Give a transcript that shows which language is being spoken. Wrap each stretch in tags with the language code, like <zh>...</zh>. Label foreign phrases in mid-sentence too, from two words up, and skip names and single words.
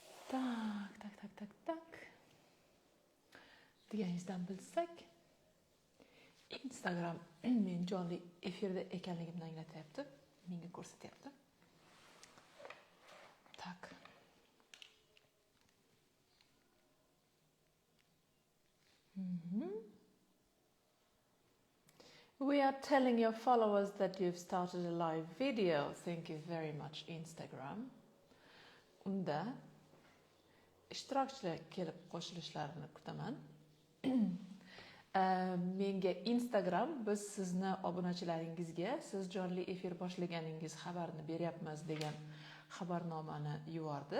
<uz>Tak. Deganingizdan bilsak, Instagram men jonli efirda ekanligimni anglatyapti. Menga ko'rsatyapti. Tak.</uz> <en>We are telling your followers that you've started a live video. Thank you very much, Instagram.</en> <uz>Unda ishtirokchilar kelib qo'shilishlarini kutaman. Menga Instagram biz sizni obunachilaringizga siz jonli efir boshlaganingiz xabarini beryapmiz degan xabarnomani yubordi.</uz>